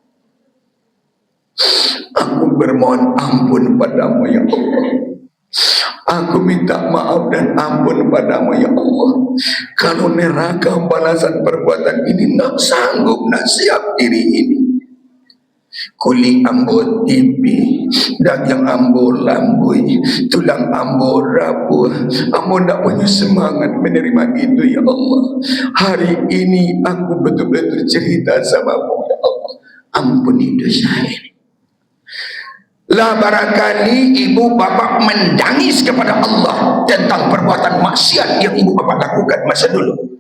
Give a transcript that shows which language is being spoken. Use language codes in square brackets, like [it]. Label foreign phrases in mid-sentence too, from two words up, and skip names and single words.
[id] Aku bermohon ampun padamu ya Allah. Aku minta maaf dan ampun padamu ya Allah. Kalau neraka balasan perbuatan ini nak sanggup, nak siap diri ini. [min] Kuli ambo tipi, daging ambo lambui, tulang ambo rapuh. [id] Ambo tak punya semangat menerima itu ya Allah. Hari ini aku betul-betul cerita sama-Mu ya Allah. Ampuni dosa ini. Lah barangkali ibu bapak mendangis kepada Allah tentang perbuatan maksiat yang ibu bapak lakukan masa dulu.